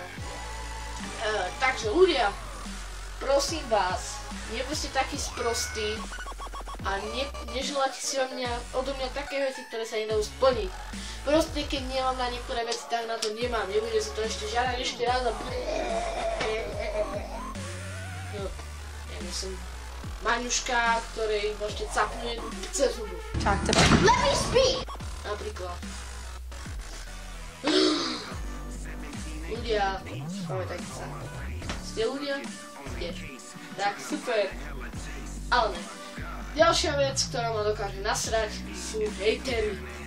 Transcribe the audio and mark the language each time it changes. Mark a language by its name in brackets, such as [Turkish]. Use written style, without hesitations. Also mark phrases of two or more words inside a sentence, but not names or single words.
[Slovak] Takže ľudia, prosím vás, nebuďte takí sprostí a neželáte si odo mňa také veci, ktoré sa nedajú splniť. Proste keď nemám na niektoré veci, tak na to nemám. Nebudem si to ešte žiadať ešte raz a no, ja nie som Maňuška, ktorej môžete capnúť cez zubu. [English] let me speak. [Slovak] Napríklad. Ľudia, pamätajte sa. Ste ľudia? Ste. Tak, super. Ale ne. Ďalšia vec, ktorá ma dokáže nasrať, sú hejtery.